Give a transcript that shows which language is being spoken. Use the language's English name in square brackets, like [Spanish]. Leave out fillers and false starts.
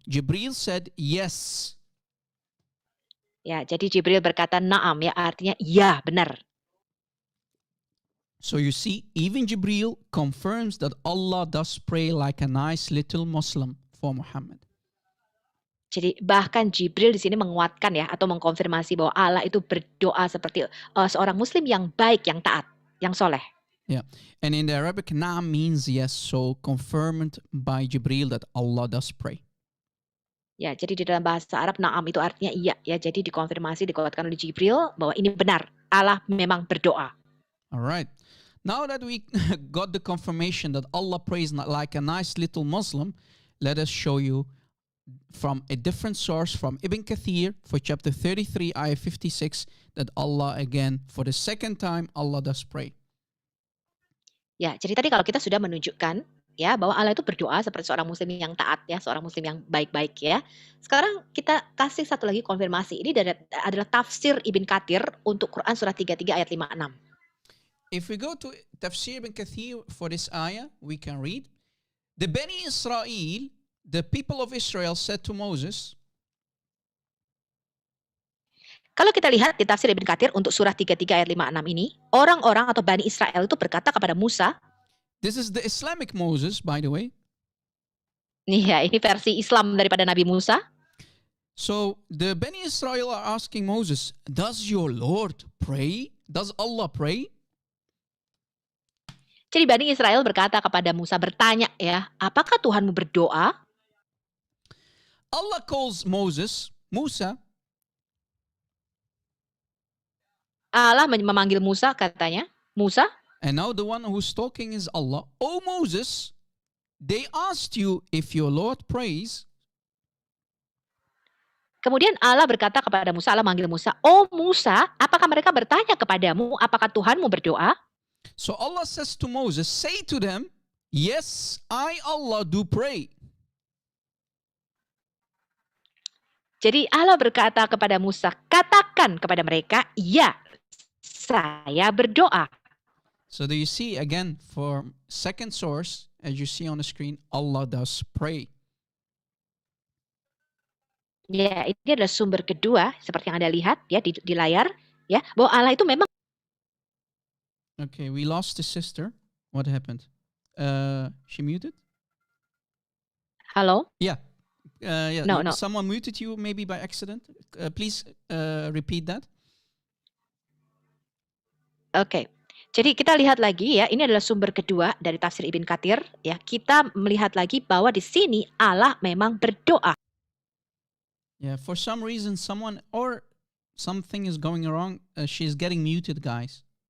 [English] Jibril said, yes. [Indonesian] Ya, jadi Jibril berkata na'am ya, artinya iya, benar. [English] So you see, even Jibril confirms that Allah does pray like a nice little Muslim for Muhammad. [Indonesian] Jadi bahkan Jibril di sini menguatkan ya atau mengkonfirmasi bahwa Allah itu berdoa seperti seorang muslim yang baik, yang taat, yang soleh. [English] Yeah. And in the Arabic, Naam means yes, so confirmed by Jibril that Allah does pray. [Indonesian] Ya, jadi di dalam bahasa Arab na'am itu artinya iya ya. Jadi dikonfirmasi, dikuatkan oleh Jibril bahwa ini benar, Allah memang berdoa. [English] All right. Now that we got the confirmation that Allah prays like a nice little Muslim, let us show you from a different source, from Ibn Kathir, for chapter 33, ayah 56, that Allah again, for the second time, Allah does pray. [Indonesian] Ya, jadi tadi kalau kita sudah menunjukkan ya bahwa Allah itu berdoa seperti seorang muslim yang taat ya, seorang muslim yang baik-baik ya. Sekarang kita kasih satu lagi konfirmasi. Ini adalah tafsir Ibn Kathir untuk Quran surah 33 ayat 56. [English] If we go to Tafsir Ibn Kathir for this ayah, we can read, the Bani Israel, the people of Israel said to Moses, [Indonesian] kalau kita lihat di tafsir Ibn Kathir untuk surah 33 ayat 56 ini, orang-orang atau Bani Israel itu berkata kepada Musa, [English] this is the Islamic Moses, by the way. [Indonesian] Nih ya, ini versi Islam daripada Nabi Musa. [English] So the Bani Israel are asking Moses, does your Lord pray? Does Allah pray? [Indonesian] Jadi Bani Israel berkata kepada Musa, bertanya ya, apakah Tuhanmu berdoa? [English] Allah calls Musa, [Indonesian] Allah memanggil Musa, katanya, Musa. [English] and now the one who's talking is Allah. Oh Moses, they asked you if your Lord prays. [Indonesian] Kemudian Allah berkata kepada Musa, Allah manggil Musa, oh Musa, apakah mereka bertanya kepadamu, apakah Tuhanmu berdoa? [English] So Allah says to Moses, say to them, yes, I Allah do pray. [Indonesian] Jadi Allah berkata kepada Musa, katakan kepada mereka, ya, saya berdoa. [English] So do you see again for second source, as you see on the screen, Allah does pray. [Indonesian] Ya, ini adalah sumber kedua, seperti yang Anda lihat ya di layar, ya, bahwa Allah itu memang. [English] Okay, we lost the sister. What happened? She muted? Halo? Yeah. Yeah. No, no. Someone muted you maybe by accident. Please repeat that. Oke. [Indonesian] Jadi kita lihat lagi ya, ini adalah sumber kedua dari tafsir Ibn Katsir ya. Kita melihat lagi bahwa di sini Allah memang berdoa. [English] Yeah, for some reason someone or something is going wrong. She's getting muted, guys.